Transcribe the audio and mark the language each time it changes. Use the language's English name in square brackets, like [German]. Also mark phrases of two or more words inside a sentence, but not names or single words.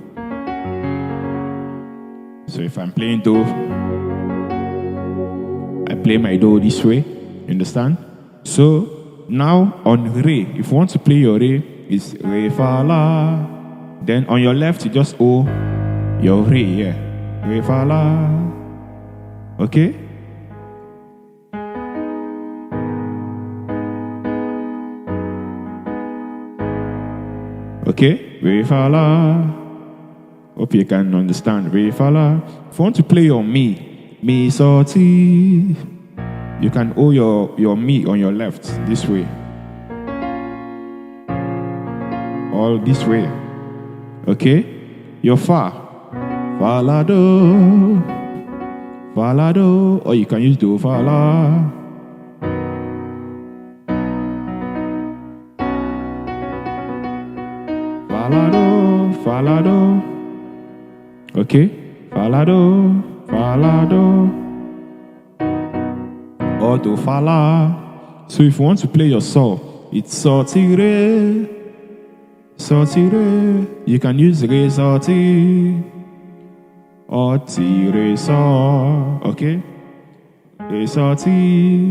[English] So if I'm playing Do, I play my Do this way. Understand? So now on Re, if you want to play your Re, it's Re, Fa, La. Then on your left, you just hold your Re, yeah. Re, Fa, La. Okay? Okay? Re, Fa, La. Hope you can understand. Re, Fa, La. If you want to play your Mi, so, Ti, you can hold your Mi on your left this way. All this way. Okay? Your Fa. Fa, La, Do. Fa, La, Do. Or you can use Do, Fa, La. Fa, La, Do, Fa, La, Do. Okay? Fa, La, Do, Fa, La, Do. Or Do, Fa, La. So if you want to play your So, it's So, Ti, Re. So, Ti, Re. You can use Re, So, Ti. Or Ti, Re, So. Okay? Re, So, Ti.